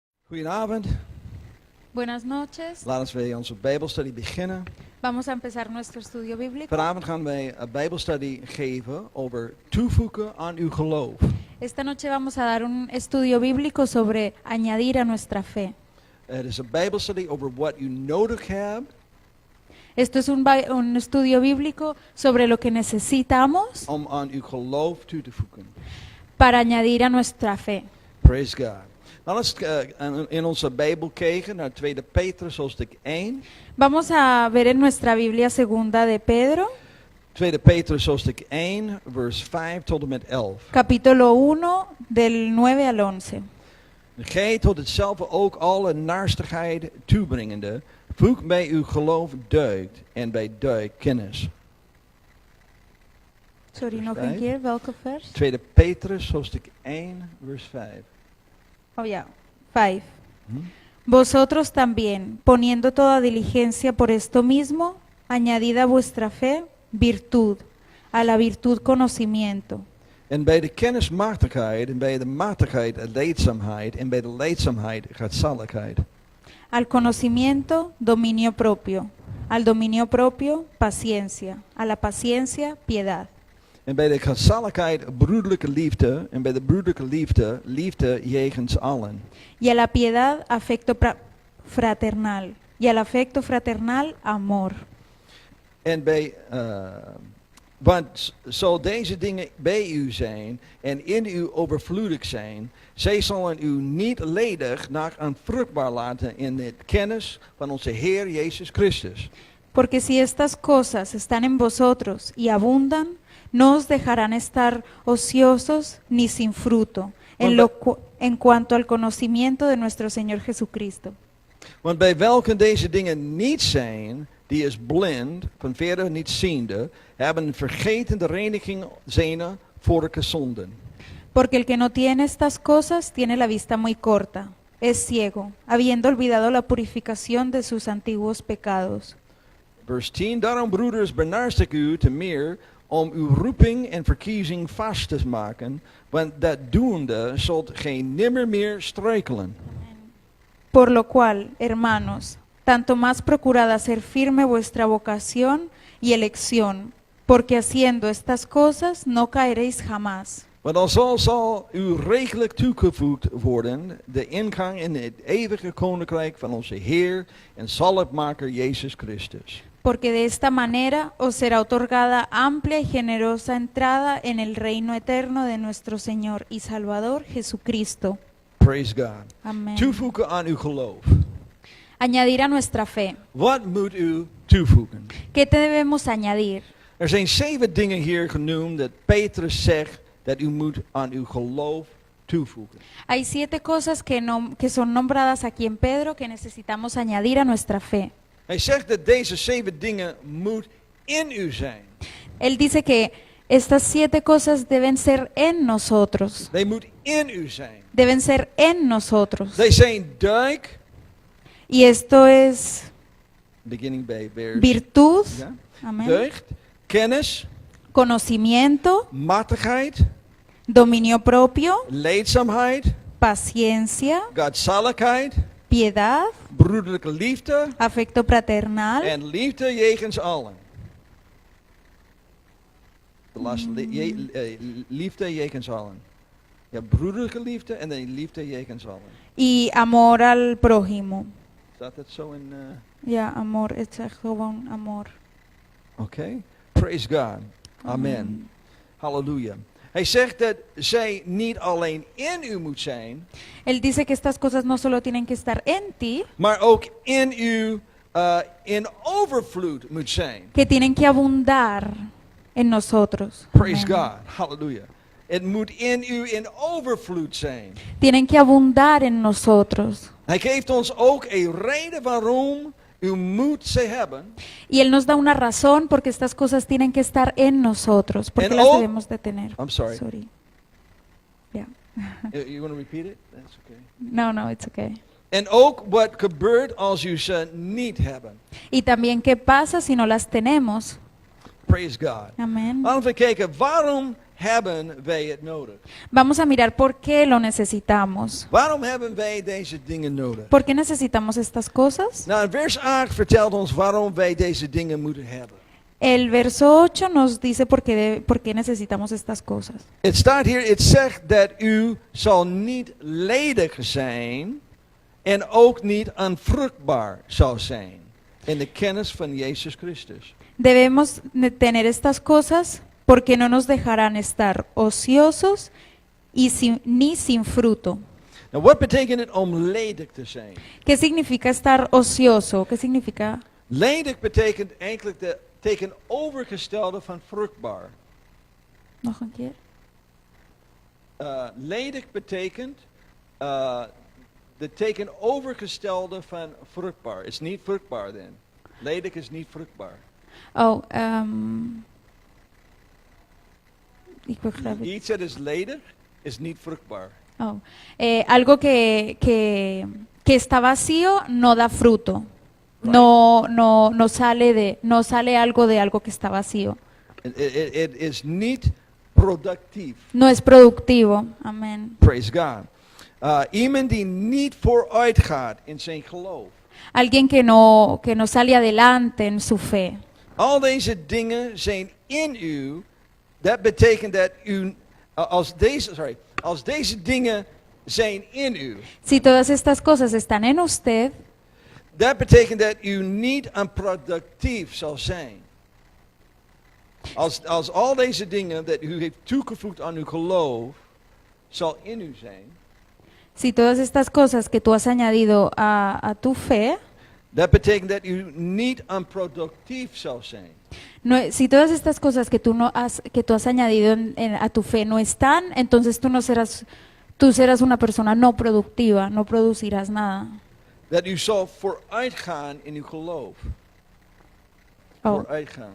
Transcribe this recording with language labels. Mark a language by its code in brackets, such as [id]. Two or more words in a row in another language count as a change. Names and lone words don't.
[nl] Goedenavond. [es] Buenas noches. [nl] Laten we onze Bijbelstudie beginnen. [es] Vamos a empezar nuestro estudio bíblico. [nl] Vanavond gaan wij een Bijbelstudie geven over toevoegen aan uw geloof. [es] Esta noche vamos a dar un estudio bíblico sobre añadir a nuestra fe. [nl] Het is een Bijbelstudie over wat u nodig hebt [es] Esto es un estudio bíblico sobre lo que necesitamos [nl] om aan uw geloof toe te voegen. [es] para añadir a nuestra fe. [en] Praise God. [nl] Nou, laten we in onze Bijbel kijken naar 2 Petrus hoofdstuk 1. [es] Vamos a ver en nuestra Biblia segunda de Pedro, [nl] 2 Petrus hoofdstuk 1, vers 5 tot en met 11. [es] capítulo 1 del 9 al 11. [nl] Gij tot hetzelfde ook alle naarstigheid toebrengende, voeg bij uw geloof deugd en bij deugd kennis. Sorry, Vers nog een 5. keer, welke vers? 2 Petrus hoofdstuk 1, vers 5. Oh ya, 5. [es] Vosotros también, poniendo toda diligencia por esto mismo, añadid a vuestra fe virtud, a la virtud conocimiento, [nl] En bij de kennis matigheid, en bij de matigheid leidzaamheid, en bij de leidzaamheid godzaligheid. [es] al conocimiento dominio propio, al dominio propio paciencia, a la paciencia piedad, [nl] En bij de godzaligheid broederlijke liefde, en bij de broederlijke liefde, liefde jegens allen. [es] y a la piedad afecto fraternal, y al afecto fraternal amor. [nl] En bij, want zo deze dingen bij u zijn en in u overvloedig zijn, zij zullen u niet ledig naar aan vruchtbaar laten in de kennis van onze Heer Jezus Christus. [es] Porque si estas cosas están en vosotros y abundan, no os dejarán estar ociosos ni sin fruto, en cuanto al conocimiento de nuestro Señor Jesucristo. [nl] Want bij welke deze dingen niet zijn, die is blind, van verder niet ziende, hebben vergeten de reniging zijner vorige zonden. [es] Porque el que no tiene estas cosas tiene la vista muy corta, es ciego, habiendo olvidado la purificación de sus antiguos pecados. [nl] Vers 10, daarom broeders benaast ik u te meer om uw roeping en verkiezing vast te maken, want dat doende zult gij nimmer meer struikelen. [es] Por lo cual, hermanos, tanto más procurad hacer firme vuestra vocación y elección, porque haciendo estas cosas no caeréis jamás. [nl] Want alzo zal u rijkelijk toegevoegd worden de ingang in het eeuwige koninkrijk van onze Heer en zaligmaker Jezus Christus. [es] Porque de esta manera os será otorgada amplia y generosa entrada en el reino eterno de nuestro Señor y Salvador Jesucristo. [en] Praise God. [es] Amén. [nl] Toevoegen aan uw geloof. [es] Añadir a nuestra fe. [nl] Wat moet u toevoegen? [es] ¿Qué te debemos añadir? [nl] Er zijn 7 dingen hier genoemd dat Petrus zegt dat u moet aan uw geloof toevoegen. [es] Hay 7 cosas que son nombradas aquí en Pedro que necesitamos añadir a nuestra fe. [nl] Hij zegt dat deze 7 dingen moet in u zijn. [es] Él dice que estas 7 cosas deben ser en nosotros. [nl] They moet in u zijn. [es] Deben ser en nosotros. [nl] They zijn duik, [es] Y esto es [nl] beginning bij vers. [es] virtud, [nl] Ja. [es] amén, [nl] Deugd, kennis, [es] conocimiento, [nl] matigheid, [es] dominio propio, [nl] leedzaamheid, [es] paciencia, [nl] godzaligheid, [es] piedad, [nl] broederlijke liefde [es] afecto fraternal, [nl] en liefde jegens allen. De laatste, liefde jegens allen. Ja, broederlijke liefde en dan liefde jegens allen. [es] y amor al prójimo. [nl] Staat dat zo in... Ja, amor, het is gewoon amor. [en] Oké. Praise God. Amen. [nl] Halleluja. Hij zegt dat zij niet alleen in u moet zijn, [es] Él dice que estas cosas no solo tienen que estar en ti, [nl] maar ook in u in overvloed moet zijn. [es] que tienen que abundar en nosotros. [en] Praise [es] Amén. [en] God. Halleluja. [nl] Het moet in u in overvloed zijn. [es] Tienen que abundar en nosotros. [nl] Hij geeft ons ook een reden waarom u moet ze hebben. [es] Y Él nos da una razón porque estas cosas tienen que estar en nosotros, porque [en] And [es] las [en] all- [es] debemos de tener. [en] I'm sorry. Yeah. You want to repeat it? That's okay. No, it's okay. [nl] En ook wat gebeurt als u ze niet hebben. [es] Y también qué pasa si no las tenemos. [en] Praise God. [es] Amén. [nl] Laten we kijken, waarom hebben wij het nodig? [es] Vamos a mirar por qué lo necesitamos. [nl] Waarom hebben wij deze dingen nodig? [es] ¿Por qué necesitamos estas cosas? [nl] Nou, vers 8 vertelt ons waarom wij deze dingen moeten hebben. [es] El verso 8 nos dice por qué necesitamos estas cosas. [nl] Het staat hier, het zegt dat u zal niet ledig zijn en ook niet onvruchtbaar zal zijn in de kennis van Jezus Christus. [es] Debemos tener estas cosas porque no nos dejarán estar ociosos y ni sin fruto. [nl] Nou, wat betekent het om ledig te zijn? [es] ¿Qué significa estar ocioso? ¿Qué significa? [nl] Ledig betekent eigenlijk de tegenovergestelde van vruchtbaar. Nog een keer. Ledig betekent de tegenovergestelde van vruchtbaar. Het is niet vruchtbaar dan. Ledig is niet vruchtbaar. Oh, ik begrijp het. Iets dat is ledig is niet vruchtbaar. Oh. [es] Algo que está vacío no da fruto. [en] Right. [es] No sale algo de algo que está vacío. [nl] Het is niet productief. [es] No es productivo. Amén. [en] Praise God. [nl] Iemand die niet vooruit gaat in zijn geloof. [es] Alguien que no sale adelante en su fe. [nl] Al deze dingen zijn in u. Dat betekent dat u, als deze dingen zijn in u. [es] Si todas estas cosas están en usted, [nl] Dat betekent dat u niet onproductief zal zijn. Als al deze dingen dat u heeft toegevoegd aan uw geloof, zal in u zijn. [es] si todas estas cosas que tú has añadido a tu fe, [nl] Dat betekent dat u niet onproductief zal zijn. [es] si todas estas cosas que tú has añadido a tu fe no están, entonces tú serás una persona no productiva, no producirás nada. [nl] Dat u zal vooruit gaan in uw geloof. Oh. Vooruit gaan.